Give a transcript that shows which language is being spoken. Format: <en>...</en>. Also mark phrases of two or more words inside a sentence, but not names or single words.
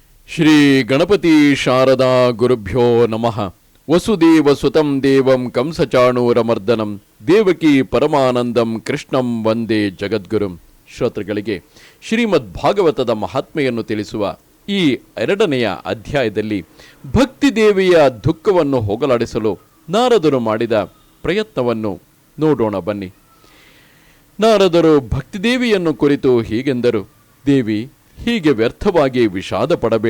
<sa>ಶ್ರೀ ಗಣಪತಿ ಶಾರದಾ ಗುರುಭ್ಯೋ ನಮಃ. ವಸುದೇವ ಸುತಂ ದೇವಂ ಕಂಸಚಾಣೂರಮರ್ದನಂ ದೇವಕಿ ಪರಮಾನಂದಂ ಕೃಷ್ಣಂ ವಂದೇ ಜಗದ್ಗುರುಂ.</sa> <kn>ಶ್ರೋತೃಗಳಿಗೆ ಶ್ರೀಮದ್ ಭಾಗವತದ ಮಹಾತ್ಮೆಯನ್ನು ತಿಳಿಸುವ ಈ 2ನೆಯ ಅಧ್ಯಾಯದಲ್ಲಿ ಭಕ್ತಿದೇವಿಯ ದುಃಖವನ್ನು ಹೋಗಲಾಡಿಸಲು ನಾರದರು ಮಾಡಿದ ಪ್ರಯತ್ನವನ್ನು ನೋಡೋಣ ಬನ್ನಿ. ನಾರದರು ಭಕ್ತಿದೇವಿಯನ್ನು ಕುರಿತು ಹೀಗೆಂದರು: ದೇವಿ, ಹೀಗೆ ವ್ಯರ್ಥವಾಗಿ ವಿಷಾದ ಪಡಬೇಡ.</kn>